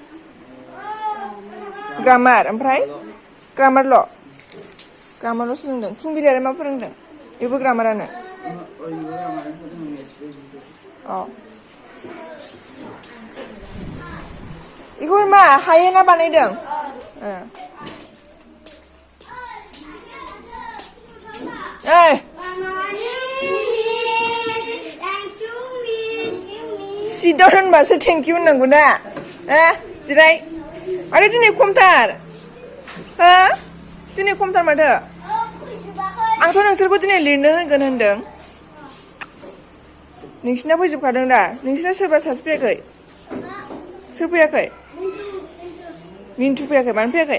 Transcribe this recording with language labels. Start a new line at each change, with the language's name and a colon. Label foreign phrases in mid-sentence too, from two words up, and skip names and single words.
Bodo: ग्रामार, ओमफ्राय ग्रामारल' सोलोंदों। फुंबिलियालाय मा फोरोंदों? बेबो ग्रामारानो। Oh. Iku मा हायोना बानायदों?
English: Sit down
Bodo: होनबासो
English: thank you
Bodo: होननांगौ ना? जिराय. आरो दिनै खमथार. हो? दिनै खमथार माथो? आंथ' नोंसोरखौ दिनै लिरनो होगोन होनदों. नोंसिना फैजोबखादों दा? नोंसिना सोरबा सासे फैयाखै? सोर फैयाखै? मिन्टु फैयाखै? मानो फैयाखै?